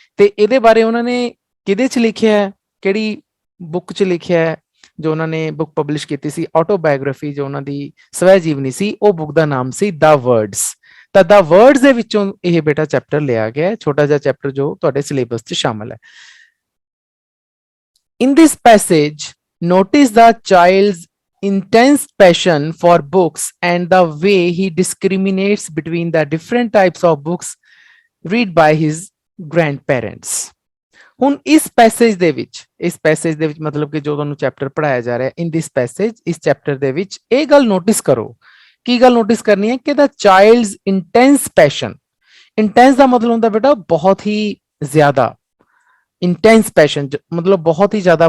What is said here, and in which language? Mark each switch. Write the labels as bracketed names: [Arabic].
[Punjabi] ਤੇ ਇਹਦੇ ਬਾਰੇ ਉਹਨਾਂ ਨੇ ਕਿਹਦੇ ਚ ਲਿਖਿਆ ਹੈ, ਕਿਹੜੀ ਬੁੱਕ ਚ ਲਿਖਿਆ ਹੈ? ਜੋ ਉਹਨਾਂ ਨੇ ਬੁੱਕ ਪਬਲਿਸ਼ ਕੀਤੀ ਸੀ, ਆਟੋਬਾਇਓਗ੍ਰਾਫੀ, ਜੋ ਉਹਨਾਂ ਦੀ ਸਵੈ ਜੀਵਨੀ ਸੀ, ਉਹ ਬੁੱਕ ਦਾ ਨਾਮ ਸੀ ਦਾ ਵਰਡਸ। ਤਾਂ ਦਾ ਵਰਡਸ ਦੇ ਵਿੱਚੋਂ ਇਹ ਬੇਟਾ ਚੈਪਟਰ ਲਿਆ ਗਿਆ, ਛੋਟਾ ਜਿਹਾ ਚੈਪਟਰ ਜੋ ਤੁਹਾਡੇ ਸਿਲੇਬਸ 'ਚ ਸ਼ਾਮਲ ਹੈ। [English] In this passage, notice the child's intense passion for books and the way he discriminates between the different types of books read by his grandparents. [Punjabi] ਹੁਣ ਇਸ ਪੈਸੇਜ ਦੇ ਵਿੱਚ ਮਤਲਬ ਕਿ ਜੋ ਤੁਹਾਨੂੰ ਚੈਪਟਰ ਪੜਾਇਆ ਜਾ ਰਿਹਾ [English] in this passage, [Punjabi] ਇਸ ਚੈਪਟਰ ਦੇ ਵਿੱਚ ਇਹ ਗੱਲ ਨੋਟਿਸ ਕਰੋ। ਕੀ ਗੱਲ ਨੋਟਿਸ ਕਰਨੀ ਹੈ ਕਿ [English] The child's intense passion. [Punjabi] ਇੰਟੈਂਸ ਦਾ ਮਤਲਬ ਹੁੰਦਾ ਬੇਟਾ ਬਹੁਤ ਹੀ ਜ਼ਿਆਦਾ, ਇੰਟੈਂਸ ਪੈਸ਼ਨ ਮਤਲਬ ਬਹੁਤ ਹੀ ਜ਼ਿਆਦਾ।